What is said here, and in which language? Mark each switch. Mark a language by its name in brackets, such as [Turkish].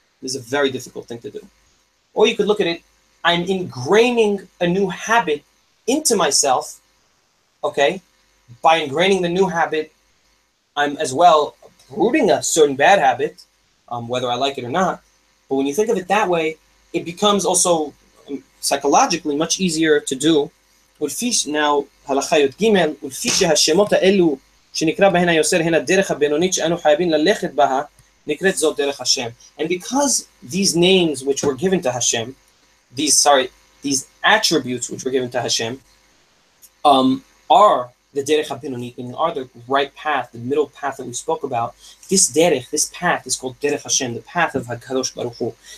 [English] This is a very difficult thing to do. Or you could look at it, I'm ingraining a new habit into myself, okay? By ingraining the new habit, I'm as well uprooting a certain bad habit, whether I like it or not. But when you think of it that way, it becomes also psychologically much easier to do. [Hebrew] Now, הלכה י"ג, ולפי שהשמות האלו שנקרא בהן היוסר הן הדרך הבינונית שאנו חייבים ללכת בה, נקראת זאת דרך השם. [English] And because these names which were given to Hashem, these attributes which were given to Hashem, are the derech habinonit, meaning are the right path, the middle path that we spoke about. This derech, this path is called derech Hashem, the path of HaKadosh Baruch Hu.